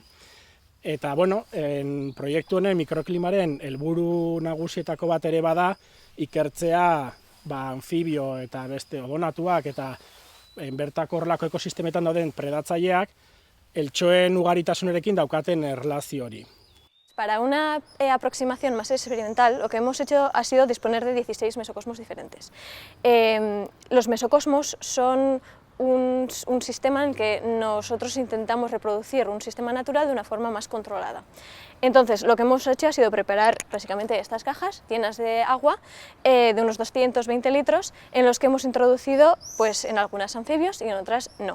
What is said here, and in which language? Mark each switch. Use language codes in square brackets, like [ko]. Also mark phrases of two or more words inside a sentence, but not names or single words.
[eu] Eta, proiektu honen mikroklimaren helburu nagusietako bat ere bada ikertzea anfibio eta beste odonatuak eta bertako horrelako ekosistemetan dauden predatzaileak eltxoen ugaritasunarekin daukaten erlazio hori. [es] Para una aproximación más experimental, lo que hemos hecho ha sido disponer de 16 mesocosmos diferentes. Los mesocosmos son un sistema en que nosotros intentamos reproducir un sistema natural de una forma más controlada. Entonces, lo que hemos hecho ha sido preparar básicamente estas cajas llenas de agua de unos 220 litros en los que hemos introducido en algunas anfibios y en otras no.